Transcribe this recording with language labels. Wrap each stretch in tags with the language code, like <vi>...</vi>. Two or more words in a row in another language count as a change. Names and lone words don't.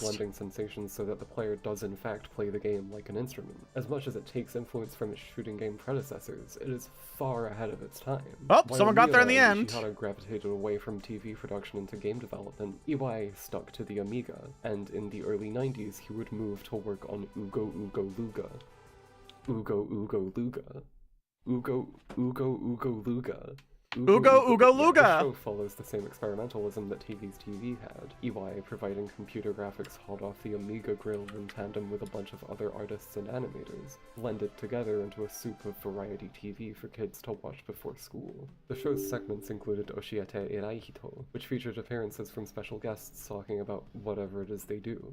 <en>blending sensations so that the player does in fact play the game like an instrument. As much as it takes influence from its shooting game predecessors, it is far ahead of its time. Oh, While someone got there in the Miura and end. Ishihara gravitated away from TV production into game development, Iwai stuck to the Amiga, and in the early 90s he would move to work on Ugo Ugo Luga. Ugo Ugo Luga. Ugo Luga. Ugo Luga! The show follows the same experimentalism that TV's TV had, EY providing computer graphics hot off the Amiga grill in tandem with a bunch of other artists and animators, blended together into a soup of variety TV for kids to watch before school. The show's segments included Oshiete Eraihito, which featured appearances from special guests talking about whatever it is they do.</en>